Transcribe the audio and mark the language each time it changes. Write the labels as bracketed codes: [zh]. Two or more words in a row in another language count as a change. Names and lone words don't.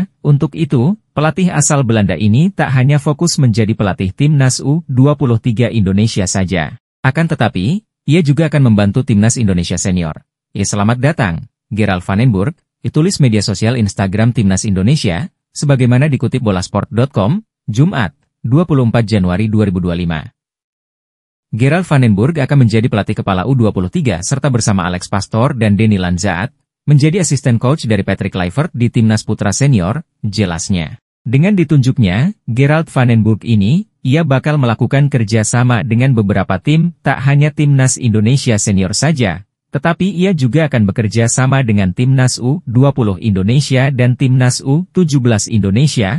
[id] Untuk itu, pelatih asal Belanda ini tak hanya fokus menjadi pelatih Timnas U23 Indonesia saja. Akan tetapi, ia juga akan membantu Timnas Indonesia Senior. Selamat datang, Gerald van den Burg, ditulis media sosial Instagram Timnas Indonesia, sebagaimana dikutip bolasport.com, Jumat, 24 Januari 2025. Gerald van den Burg akan menjadi pelatih kepala U23 serta bersama Alex Pastoor dan Denny Lanzaat, menjadi asisten coach dari Patrick Kluivert di Timnas Putra Senior, jelasnya. Dengan ditunjuknya, Gerald van den Burg ini, ia bakal melakukan kerja sama dengan beberapa tim, tak hanya Timnas Indonesia Senior saja, tetapi ia juga akan bekerja sama dengan Timnas U20 Indonesia dan Timnas U17 Indonesia.